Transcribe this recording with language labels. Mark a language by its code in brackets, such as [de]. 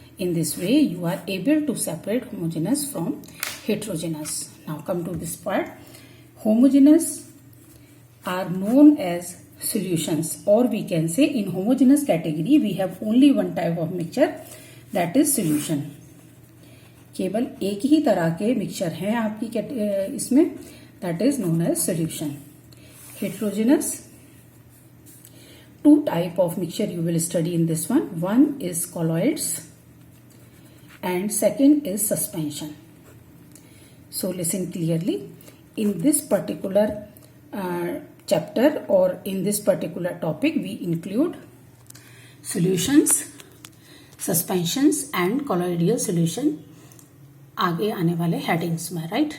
[en] In this way you are able to separate homogeneous from heterogeneous. Now come to this part. Homogeneous are known as solutions, or we can say in homogeneous category we have only one type of mixture, that is solution. [hi] केवल एक ही तरह के mixture हैं आपकी इसमें, that is known as solution. [en] Heterogeneous, two type of mixture you will study in this one. One is colloids and second is suspension. So listen clearly. In this particular chapter or in this particular topic we include solutions, suspensions and colloidal solution आगे आने वाले headings में, right?